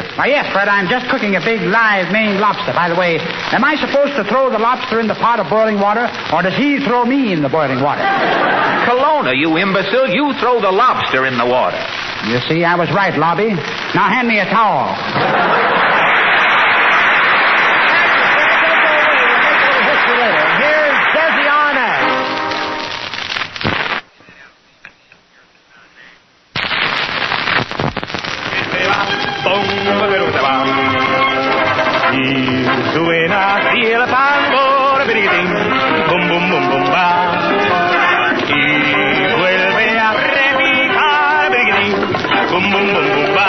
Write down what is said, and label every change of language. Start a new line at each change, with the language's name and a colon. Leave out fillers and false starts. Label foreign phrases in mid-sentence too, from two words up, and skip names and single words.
English: Why, yes, Fred, I'm just cooking a big live Maine lobster. By the way, am I supposed to throw the lobster in the pot of boiling water, or does he throw me in the boiling water? Colonna, you imbecile, you throw the lobster in the water. You see, I was right, Lobby. Now hand me a towel. Here's Desi Arnaz.
Spanish: Y suena así el tambor, biritín, bum bum bum bum ba. Y vuelve a repicar, biritín, bum bum bum bum ba.